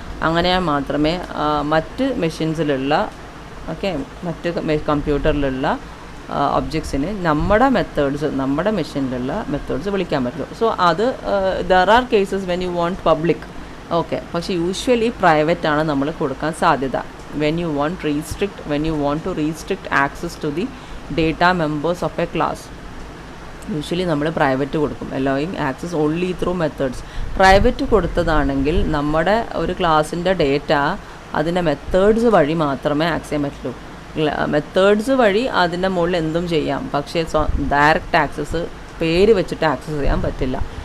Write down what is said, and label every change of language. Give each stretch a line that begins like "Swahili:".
Malayalam: അങ്ങനെ മാത്രമേ മറ്റ് മെഷീൻസിലുള്ള മറ്റ് കമ്പ്യൂട്ടറിലുള്ള ഒബ്ജക്ട്സിന് നമ്മുടെ മെഷീനിലുള്ള മെത്തേഡ്സ് വിളിക്കാൻ പറ്റുള്ളൂ.
English: So അത് there are cases when you want public.
Malayalam: പക്ഷേ യൂഷ്വലി പ്രൈവറ്റ് ആണ് നമ്മൾ കൊടുക്കാൻ സാധ്യത.
English: when you want to restrict access to the data members of a class,
Malayalam: usually നമ്മൾ പ്രൈവറ്റ് കൊടുക്കും.
English: allowing access only through methods.
Malayalam: Private കൊടുത്തതാണെങ്കിൽ നമ്മുടെ ഒരു ക്ലാസ്സിൻ്റെ ഡേറ്റ അതിൻ്റെ മെത്തേഡ്സ് വഴി മാത്രമേ ആക്സസ് ചെയ്യാൻ പറ്റുള്ളൂ. മെത്തേഡ്സ് വഴി അതിൻ്റെ മുകളിൽ എന്തും ചെയ്യാം, പക്ഷേ ഡയറക്റ്റ് ആക്സസ് പേര് വെച്ചിട്ട് ആക്സസ് ചെയ്യാൻ പറ്റില്ല.